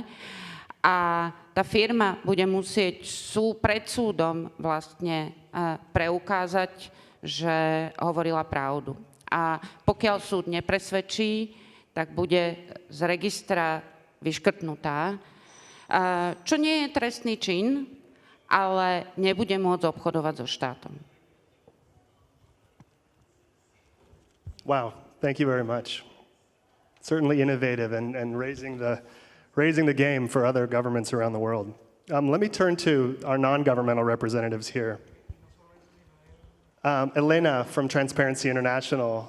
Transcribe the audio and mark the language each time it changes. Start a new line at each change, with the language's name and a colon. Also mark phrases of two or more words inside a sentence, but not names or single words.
Slovak: A tá firma bude musieť pred súdom vlastne preukázať, že hovorila pravdu. A pokiaľ súd nepresvedčí, tak bude z registra vyškrtnutá, čo nie je trestný čin, ale nebude môcť obchodovať so štátom.
English: Wow, thank you very much. Certainly innovative and raising the game for other governments around the world. Let me turn to our non-governmental representatives here. Elena from Transparency International.